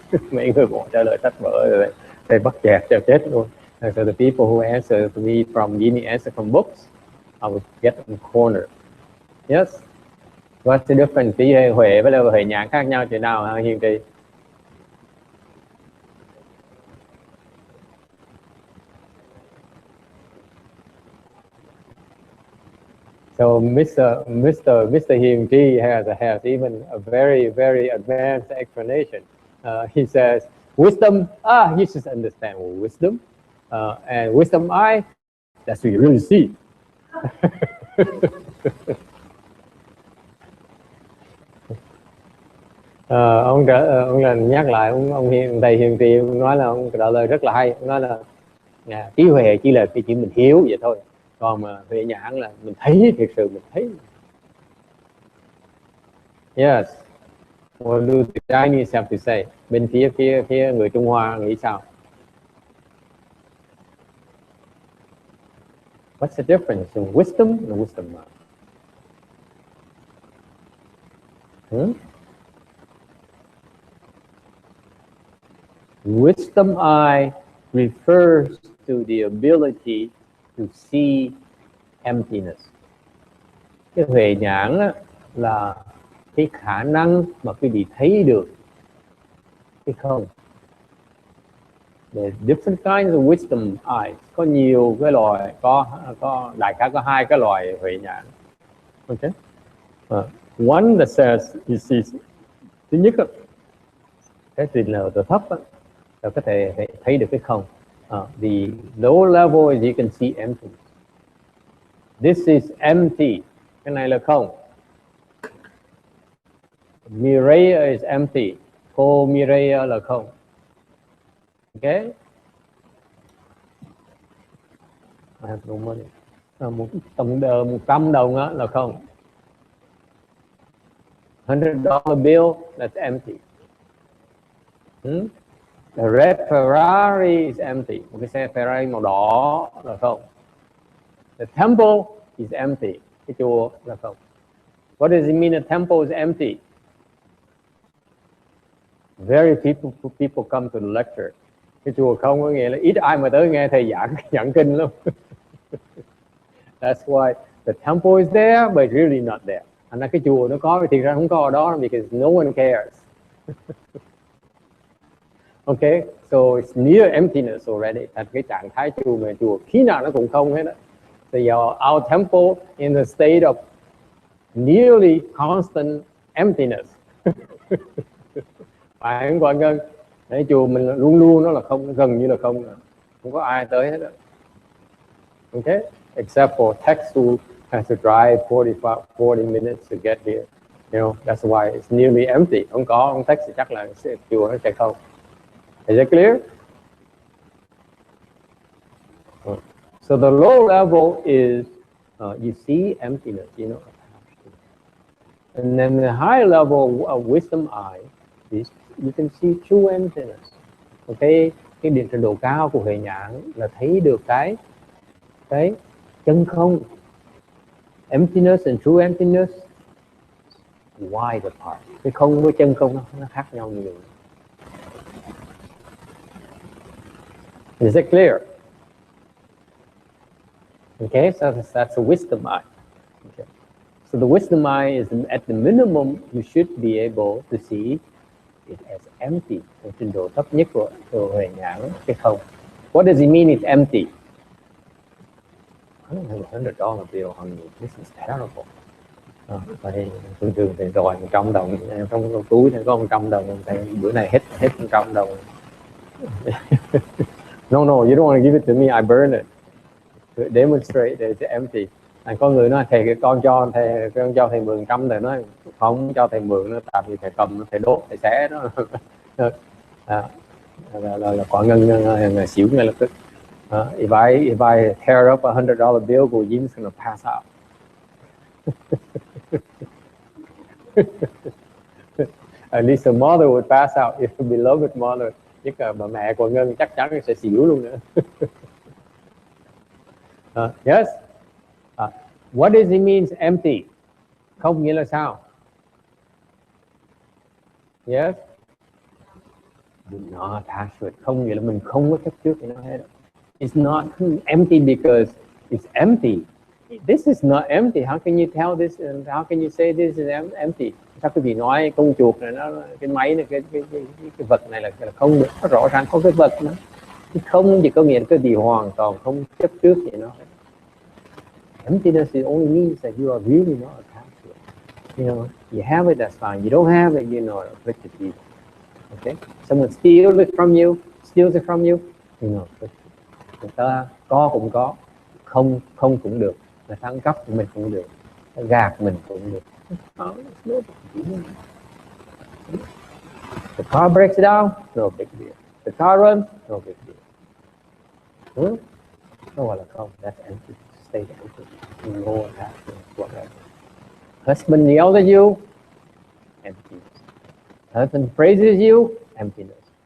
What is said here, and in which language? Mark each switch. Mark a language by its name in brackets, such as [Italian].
[Vietnamese] Mấy người bỏ trả lời sách vở rồi [English] they [Vietnamese] bắt chẹt cho chết luôn. [English] So the people who answer to me from giving answer from books, I would get them cornered. Yes. What's the difference? [Vietnamese] Trí huệ với huệ nhãn khác nhau thế nào hả Hiền Trì? [English] So Mr. Hiền Tri has even a very, very advanced explanation. He says, wisdom, you should understand wisdom. And wisdom eye, that's what you really see. [Vietnamese] Ông là nhắc lại ông thầy Hiền Trì nói là ông trả lời rất là hay. Ông nói là trí huệ chỉ là cái chuyện mình hiểu vậy thôi, còn mà huệ nhãn là mình thấy, thực sự mình thấy. [English] Yes. What do the Chinese have to say? [Vietnamese] Bên phía người Trung Hoa nghĩ sao? [English] What's the difference in wisdom and wisdom mind? Wisdom eye refers to the ability to see emptiness. [Vietnamese] Cái huệ nhãn là cái khả năng mà quý vị thấy được cái không. [English] The different kinds of wisdom eyes, [Vietnamese] có nhiều cái loại, có đại khái có 2 cái loại huệ nhãn. Okay. [English] One that says you see, [Vietnamese] thứ nhất cái trình độ thấp là có thể thấy được cái không. [English] The lower level is you can see empty. This is empty. [Vietnamese] Cái này là không. [English] Mireya is empty. [Vietnamese] Cô Mireya là không. Okay. [English] I have no money. [Vietnamese] $100 đồng là không. [English] $100 bill, that's empty. The red Ferrari is empty. [Vietnamese] Một cái xe Ferrari màu đỏ là không. [English] The temple is empty. [Vietnamese] Cái chùa là không. [English] What does it mean a temple is empty? Very people come to the lecture. [Vietnamese] Cái chùa không có nghĩa là ít ai mà tới nghe thầy giảng kinh lắm. [English] That's why the temple is there, but really not there. [Vietnamese] Thành ra cái chùa nó có, thì ra không có ở đó, [English] because no one cares. Okay, so it's near emptiness already. [Vietnamese] Thành cái trạng thái chùa khi nào nó cũng không hết đó. [English] So our temple in the state of nearly constant emptiness. [Vietnamese] Phải không Quang Ngân? Cái chùa mình luôn luôn nó là không, gần như là không, không có ai tới hết đó. [English] Okay, except for techs who has to drive 40 minutes to get here. You know, that's why it's nearly empty. [Vietnamese] Không có ông text thì chắc là chùa nó sẽ không. [English] Is it clear? So the low level is you see emptiness, you know, and then the high level of wisdom eye is you can see true emptiness. [Vietnamese] Okay, cái điểm trình độ cao của huệ nhãn là thấy được cái chân không. [English] Emptiness and true emptiness wide apart. [Vietnamese] Cái không với chân không nó khác nhau nhiều. [English] Is it clear? Okay, so that's a wisdom eye. Okay. So the wisdom eye is at the minimum you should be able to see it as empty. [Vietnamese] Cái trình độ thấp nhất của huệ nhãn cái không. [English] What does it mean it's empty? I don't have $100 bill on me. This is terrible. [Vietnamese] Thường thì rồi 100 đồng trong túi thì có 100 đồng, thì bữa này hết 100 đồng. [English] No, you don't want to give it to me. I burn it to demonstrate that it's empty. [Vietnamese] Có người nói thầy con cho thầy mượn 100, thầy nói không cho thầy mượn nó, tại vì thầy cầm thầy đốt thầy xé đó. Là quả ngân xỉu ngay lập tức. [English] If I tear up $100 bill, Gujin's gonna pass out. At least the mother would pass out, if the beloved mother. [Vietnamese] Chứ cả bà mẹ của Ngân chắc chắn sẽ xỉu luôn nữa. [English] Yes. What does it mean empty? [Vietnamese] Không nghĩa là sao? [English] Yes. Do not attach to it. [Vietnamese] Không nghĩa là mình không có chấp trước cái nó hết. [English] It's not empty because it's empty. This is not empty. How can you tell this? And how can you say this is empty? [Vietnamese] Sao quý vị nói con chuột này nó, cái máy này, cái vật này là không được? Nó rõ ràng có cái vật nữa. Không chỉ có nghĩa là cái gì hoàn toàn không chấp trước vậy nó. [English] Emptiness it only means that you are really not attached to it. You know, you have it, that's fine. You don't have it, you're not afflicted either. Okay? Someone steals it from you, you're not afflicted. [Vietnamese] Người ta có cũng có, không cũng được. Người ta ăn cắp mình cũng được, gạt mình cũng được. [English] The car breaks down, no big deal. The car runs, no big deal. Hmm? No, well, [Vietnamese] không, [English] that's empty. State empty. No action, whatever. Husband yells at you, emptiness. Husband praises you, emptiness.